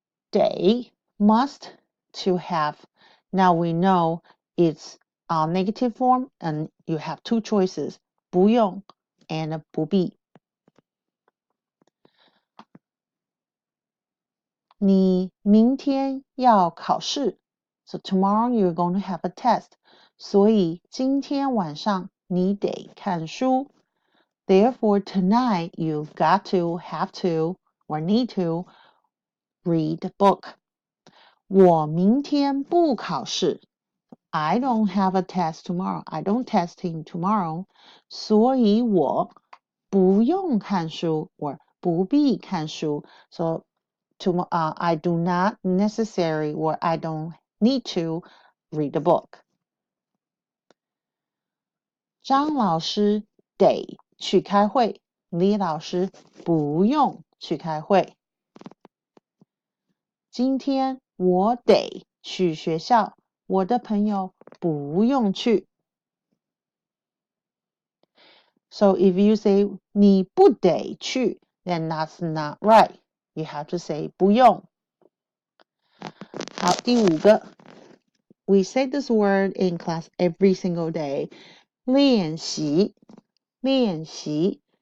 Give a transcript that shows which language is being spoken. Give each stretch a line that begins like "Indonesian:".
English: 得 must to have. Now we know it's a negative form and you have two choices, 不用 and 不必。
Chinese: 你明天要考试
English: So tomorrow you're going to have a test.
Chinese: 所以今天晚上你得看书。
English: Therefore tonight you've got to, have to, or need to read the book.
Chinese: 我明天不考试。
English: I don't have a test tomorrow. I don't testing tomorrow.
Chinese: 所以我不用看书 or 不必看书。
English: So I do not necessary or I don't need to read the book.
Chinese: 张老师得去开会，李老师不用去开会。今天我得去学校，我的朋友不用去。
English: So if you say
Chinese: 你不得去
English: then that's not right. You have to say 不用。
Chinese: 好，第五个
English: We say this word in class every single day.
Chinese: 练习，练习。